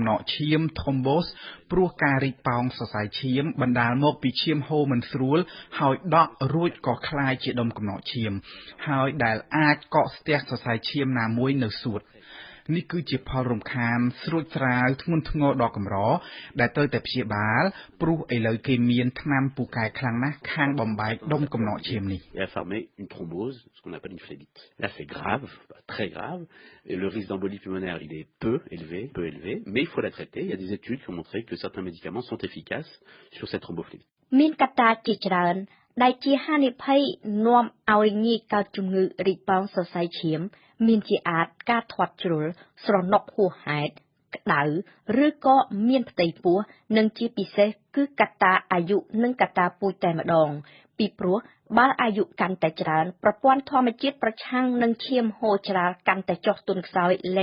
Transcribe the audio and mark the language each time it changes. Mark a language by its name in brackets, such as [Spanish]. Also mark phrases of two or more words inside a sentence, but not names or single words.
[Khmer] ណកឈាម thrombus ព្រោះការរីកប៉ោងសរសៃឈាមបណ្ដាលមកពីឈាមហូរមិនស្រួលហើយដក់រួចក៏คล้ายជាដុំកំណកឈាមហើយដែលអាចកកស្ទះសរសៃឈាមណាមួយនៅសួតនេះគឺជាផលរំខានស្រួចស្រាវធ្ងន់ធ្ងរដ៏កម្រដែលត្រូវតែព្យាបាលព្រោះឥឡូវគេមានថ្នាំពូកែខ្លាំងណាស់ខាងបំបែកដុំកំណកឈាមនេះ [French] Et a formé une thrombose, ce qu'on appelle une phlébite. Là, c'est grave, très grave. Et le risque d'embolie pulmonaire, il est peu élevé, mais il faut la traiter. Il y a des études qui ont montré que certains médicaments sont efficaces sur cette thrombophlébite. [Khmer] មានកត្តាជាច្រើនដែលជាហានិភ័យនាំឲ្យងាយកើតជំងឺរីកប៉ោងសរសៃឈាមមានជាអាចការធាត់ជ្រុលស្រណុកហួសហេតុក្តៅឬក៏មានផ្ទៃពោះនិងជាពិសេសគឺកត្តាអាយុនិងកត្តាពូជតែម្ដងពីព្រោះបើអាយុកាន់តែច្រើនប្រព័ន្ធធម្មជាតិប្រឆាំងនឹងឈាមហូរច្រាលកាន់តែចុះទន់ខ្សោយលែ